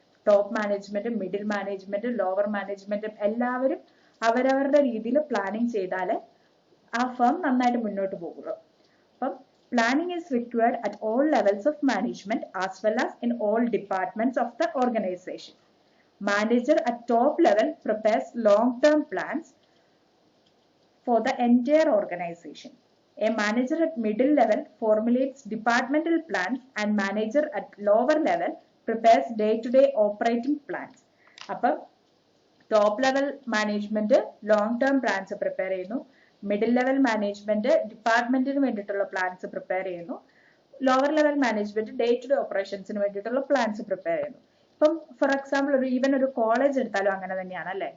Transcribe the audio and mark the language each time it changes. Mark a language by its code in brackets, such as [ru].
[ml] Top മാനേജ്മെന്റും middle മാനേജ്മെന്റും lower മാനേജ്മെന്റും എല്ലാവരും അവരവരുടെ രീതിയിൽ പ്ലാനിങ് ചെയ്താലേ ആ ഫേം നന്നായിട്ട് മുന്നോട്ട് പോകുള്ളൂ. [en] അപ്പം planning is required at all levels of management as well as in all departments of the organization. Manager at top level prepares long-term plans for the entire organization. A manager at middle level formulates departmental plans and manager at lower level prepares day-to-day operating plans. [ml] അപ്പം top level management long term plans prepare ചെയ്യുന്നു, middle level management ഡിപ്പാർട്ട്മെന്റിന് വേണ്ടിയിട്ടുള്ള plans prepare ചെയ്യുന്നു, lower level management day to day ഓപ്പറേഷൻസിന് വേണ്ടിയിട്ടുള്ള plans prepare ചെയ്യുന്നു. ഇപ്പം for example ഒരു college എടുത്താലും അങ്ങനെ തന്നെയാണ് അല്ലെ.